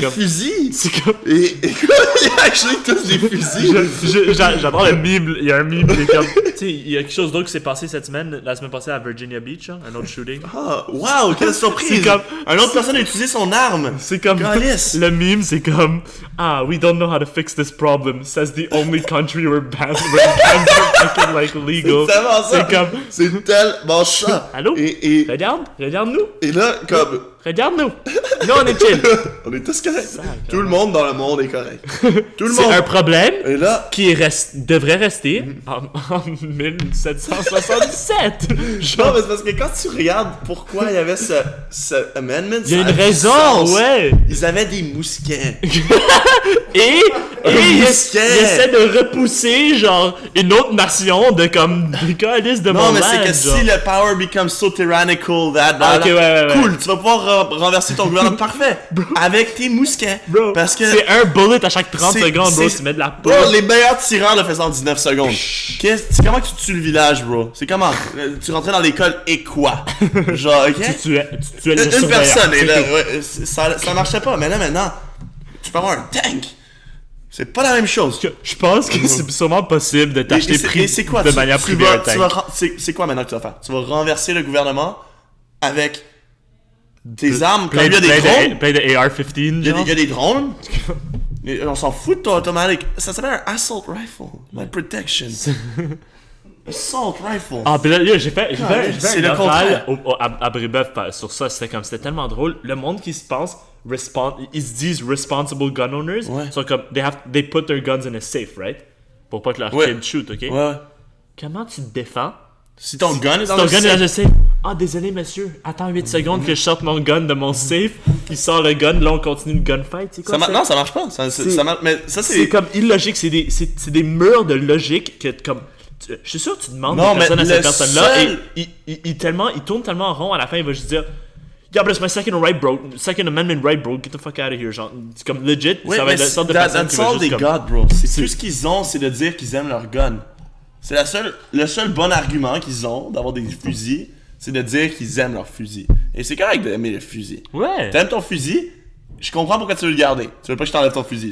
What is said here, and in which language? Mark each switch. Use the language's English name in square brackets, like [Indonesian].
[French] des fusils. C'est comme... Et quoi? Il y a actually tous des fusils. J'adore le meme. Il y a un meme qui est comme... Tu sais, il y a quelque chose d'autre qui s'est passé la semaine passée à Virginia Beach, hein, un autre shooting. Ah, wow, quelle surprise. C'est comme... Une autre personne a utilisé son arme. C'est comme... Le meme, c'est comme... [English] we don't know how to fix this problem. Says the only country where guns are fucking, like, legal. [French] C'est tellement ça. C'est comme... C'est tellement ça. Allô? Regarde-nous. Et là, comme... Regarde-nous. Nous, on est chill. On est tous corrects. Tout le monde dans le monde est correct. Tout le monde. C'est un problème et là... qui devrait rester en 1777. Non, mais c'est parce que quand tu regardes pourquoi il y avait ce amendment... Il y a une raison, ouais. Ils avaient des mousquets. et ils essaient de repousser, genre, une autre nation de comme des calices de non, mon mais c'est que genre. [English] si le power becomes so tyrannical that... [French] Okay, ouais. Cool, tu vas pouvoir renverser ton gouvernement parfait. Avec tes mousquets. Bro, parce que c'est un bullet à chaque 30 secondes, bro. Tu mets de la peau. Bro, les meilleurs tireurs le faisaient en 19 secondes. C'est comment que tu tues le village, bro? C'est comment? Tu rentrais dans l'école et quoi? Genre, ok? Tu tuais le une personne. Et là, ouais, ça marchait pas. Mais là, maintenant, tu peux avoir un tank. C'est pas la même chose. Je pense que c'est sûrement possible de t'acheter de manière privée un tank. C'est quoi maintenant que tu vas faire? Tu vas renverser le gouvernement avec des armes. Quand il y a des drones. Plein de AR-15, genre. Il y a des drones. On s'en fout de ton automatique. Ça s'appelle un assault rifle. [English] My protection. Assault rifle. [French] Ah, puis là, j'ai fait c'est un le contraire. à Brébeuf sur ça. C'était tellement drôle. Le monde qui se pense, ils se disent [English] responsible gun owners. [French] Ouais. Sont comme, [English] they put their guns in a safe, right? [French] Pour pas que leur [English] kid shoot, [French] ok? Ouais. Comment tu te défends? Si ton gun est dans le safe. Ah, désolé, monsieur. Attends 8 secondes que je sorte mon gun de mon safe. Il sort le gun. Là, on continue le gunfight. C'est quoi, non, ça marche pas. Mais ça, c'est comme illogique. C'est des murs de logique que, comme... Je suis sûr que tu demandes à cette personne-là et il tourne tellement en rond. À la fin, il va juste dire... [English] Yeah, but it's my second amendment right, bro. Get the fuck out of here, [French] genre. C'est comme legit. Ça va être la sorte de personne qui va juste comme... [English] God, bro. [French] C'est tout ce qu'ils ont, c'est de dire qu'ils aiment leur gun. C'est le seul bon argument qu'ils ont d'avoir des fusils, c'est de dire qu'ils aiment leur fusil. Et c'est correct d'aimer le fusil. Ouais. T'aimes ton fusil, je comprends pourquoi tu veux le garder. Tu veux pas que je t'enlève ton fusil.